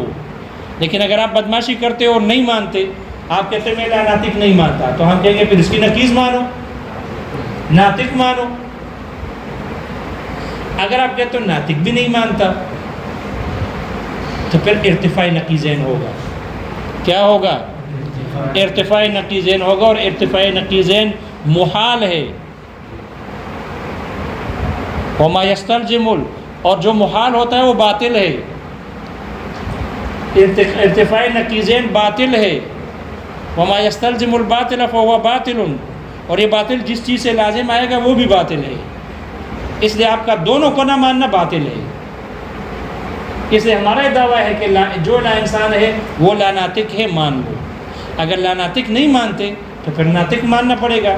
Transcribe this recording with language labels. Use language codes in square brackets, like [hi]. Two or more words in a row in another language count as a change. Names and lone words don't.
[ur] لیکن اگر آپ بدماشی کرتے ہو اور نہیں مانتے، آپ کہتے ہیں میں لا ناطق نہیں مانتا، تو ہم کہیں گے پھر اس کی نقیض مانو، ناطق مانو۔ اگر آپ کہتے ہو ناطق بھی نہیں مانتا تو پھر ارتفاع نقیضین ہوگا۔ کیا ہوگا؟ ارتفاع نقیضین ہوگا، اور ارتفاع نقیضین محال ہے۔ [ar] وما یستلزم، [ur] اور جو محال ہوتا ہے وہ باطل ہے۔ ارتفاع نقیضین باطل ہے۔ [ar] وما یستلزم الباطل فهو باطل، [ur] اور یہ باطل جس چیز سے لازم آئے گا وہ بھی باطل ہے۔ اس لیے آپ کا دونوں کو نہ ماننا باطل ہے۔ اس لیے ہمارا یہ دعویٰ ہے کہ جو لا انسان ہے وہ لا ناطق ہے، مان لو۔ اگر لا ناطق نہیں مانتے تو پھر ناطق ماننا پڑے گا۔